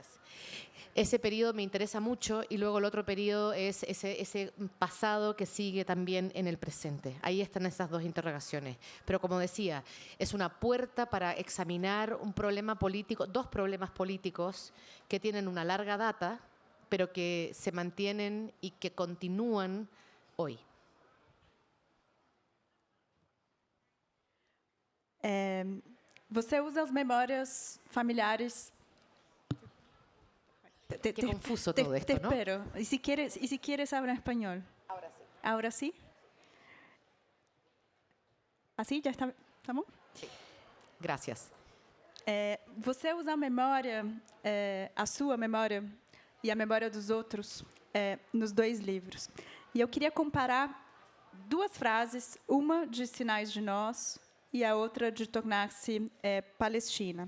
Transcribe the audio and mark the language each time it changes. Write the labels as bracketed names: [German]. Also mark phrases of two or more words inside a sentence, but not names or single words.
[Spanish] Ese periodo me interesa mucho y luego el otro periodo es ese pasado que sigue también en el presente. Ahí están esas dos interrogaciones. Pero como decía, es una puerta para examinar un problema político, dos problemas políticos que tienen una larga data, pero que se mantienen y que continúan hoy. [Portuguese] Você usa as memórias familiares. [Spanish] Qué confuso todo esto, te ¿no? espero. Y si quieres hablar en español. Ahora sí. Ahora sí. [Portuguese] Assim, já está, tá bom? [Spanish] Sí. Gracias. [Portuguese] Você usa a memória, a sua memória e a memória dos outros nos dois livros. E eu queria comparar duas frases, uma de Sinais de Nós e a outra de Tornar-se Palestina.